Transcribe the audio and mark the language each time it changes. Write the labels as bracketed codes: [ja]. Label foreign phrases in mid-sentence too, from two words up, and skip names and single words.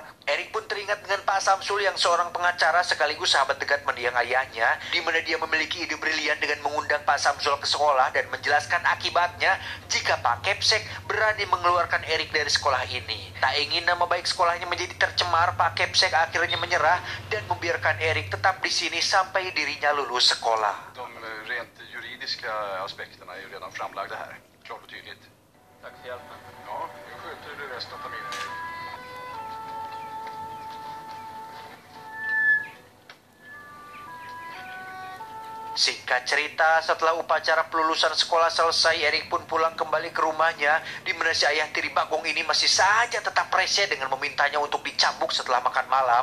[id] Eric pun teringat dengan Pak Samsul yang seorang pengacara sekaligus sahabat dekat mendiang ayahnya, di mana dia memiliki ide brilian dengan mengundang Pak Samsul ke sekolah dan menjelaskan akibatnya jika Pak Kepsek berani mengeluarkan Eric dari sekolah ini. Tak ingin nama baik sekolahnya menjadi tercemar, Pak Kepsek akhirnya menyerah dan membiarkan Eric tetap di sini sampai dirinya lulus sekolah. [sv] De rent juridiska aspekterna är ju redan framlagda här. Klart och tydligt. Tack för hjälpen. Ja, nu sköter du resten av familjen, Erik. [id] Singkat cerita, setelah upacara pelulusan sekolah selesai, Erik pun pulang kembali ke rumahnya, di mana si ayah tiri Bagong ini masih saja tetap rese dengan memintanya untuk dicambuk setelah makan malam.